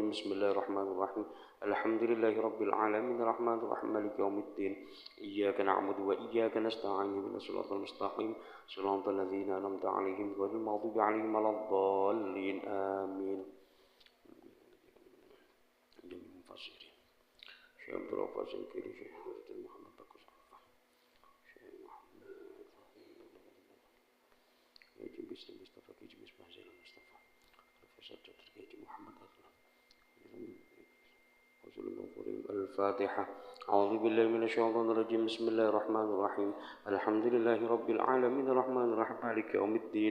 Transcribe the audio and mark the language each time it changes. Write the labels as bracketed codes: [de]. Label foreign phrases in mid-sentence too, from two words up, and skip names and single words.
[ar] بسم الله الرحمن الرحيم. الحمد لله رب العالمين الرحمن الرحيم مالك يوم الدين. إياك نعبد وإياك نستعين اهدنا الصراط المستقيم صراط الذين أنعمت عليهم غير المغضوب عليهم ولا الضالين آمين. Syekh Abdul Wahab Singkiri, Syekh Muhammad Bagus Alfa, Syekh Muhammad Haji Bisri Mustafa Haji Misbah Zainal Mustafa, Profesor Dr. Haji Muhammad Aslam. Al-Fatihah. أعوذ بالله من الشيطان الرجيم. بسم الله الرحمن الرحيم. الحمد لله رب العالمين الرحمن الرحيم مالك يوم الدين.